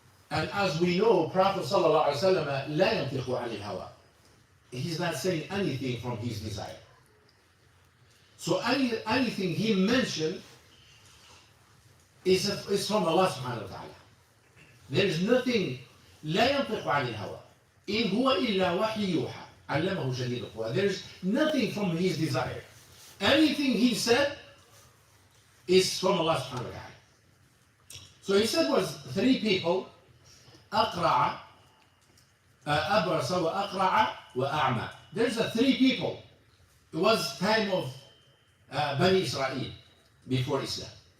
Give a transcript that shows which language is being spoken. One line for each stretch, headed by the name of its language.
English: And as we know, Prophet sallallahu alaihi wasallam
Arabic: لا ينطق عن الهوى.
English: He's not saying anything from his desire. So anything he mentioned is from Allah subhanahu wa ta'ala. There is nothing.
Arabic: لا ينطق عن الهوى إن هو إلا وحي يوحى علمه شديد القوى.
English: There is nothing from his desire. Anything he said is from Allah subhanahu wa ta'ala. So he said was three people,
Arabic: أقرع أبرص وأقرع وأعمى.
English: There's three people. It was time of Bani Israel before Islam.